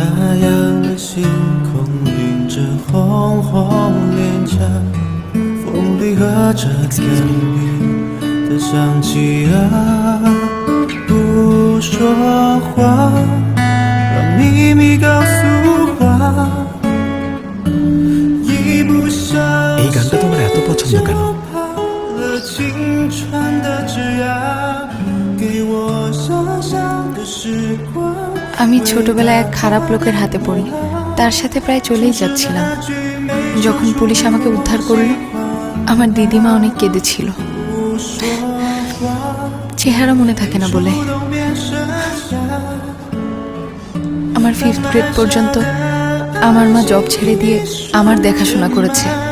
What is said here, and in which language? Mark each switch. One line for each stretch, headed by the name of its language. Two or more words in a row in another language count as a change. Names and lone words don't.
Chinese: 烊的星空映着红红脸颊，风里和着甜蜜的香气啊，不说话，把秘密告诉花，一不小心。
Bangla: এই গানটা তোমার এত পছন্দ কেন?
Chinese: 青春的枝桠，给我小小的时光。
Bangla: আমি ছোটবেলায় এক খারাপ লোকের হাতে পড়ি, তার সাথে প্রায় চলেই যাচ্ছিলাম। যখন পুলিশ আমাকে উদ্ধার করলো, আমার দিদিমা অনেক কেঁদেছিল। চেহারা মনে থাকে না বলে। আমার 5th গ্রেড পর্যন্ত আমার মা জব ছেড়ে দিয়ে আমার দেখাশোনা করেছে।